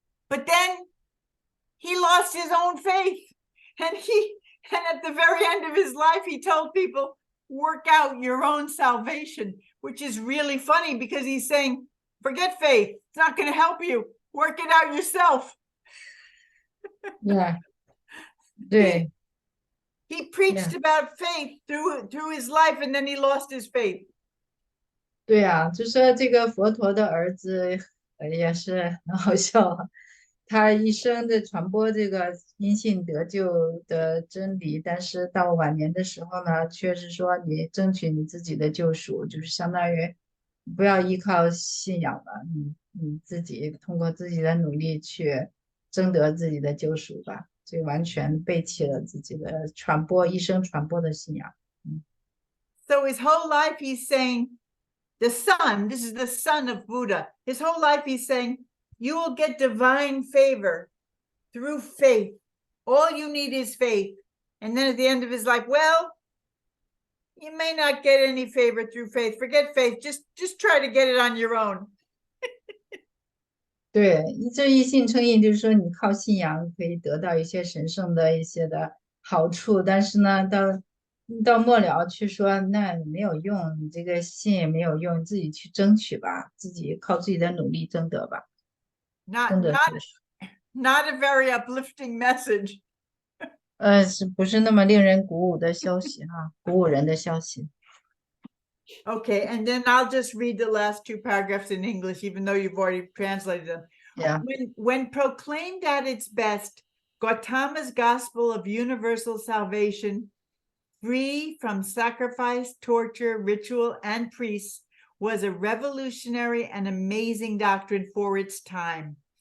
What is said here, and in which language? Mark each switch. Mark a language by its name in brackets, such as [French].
[English] But then he lost his own faith, and at the very end of his life, he told people, work out your own salvation, which is really funny because he's saying, forget faith. It's not going to help you. Work it out yourself. Yeah. [Chinese] 对。 [English] He preached about faith through his life, and then he lost his faith. [Chinese] 对啊，就说这个佛陀的儿子也是很好笑，他一生的传播这个因信得救的真理，但是到晚年的时候呢，却是说你争取你自己的救赎，就是相当于不要依靠信仰了，你自己通过自己的努力去争得自己的救赎吧，就完全背弃了自己的一生传播的信仰。 [English] So his whole life he's saying, the son, this is the son of Buddha. His whole life he's saying, you will get divine favor through faith. All you need is faith. And then at the end of his life, well, you may not get any favor through faith. Forget faith. Just try to get it on your own. [Chinese] 对，这一信称义就是说你靠信仰可以得到一些神圣的一些的好处，但是呢，到末了去说那没有用，你这个信也没有用，你自己去争取吧，自己靠自己的努力争得吧。 [English] Not a very uplifting message. [Chinese] 是不是那么令人鼓舞的消息哈？鼓舞人的消息。 [English] Okay, and then I'll just read the last two paragraphs in English, even though you've already translated them. Yeah. When proclaimed at its best, Gautama's gospel of universal salvation, free from sacrifice, torture, ritual, and priests, was a revolutionary and amazing doctrine for its time.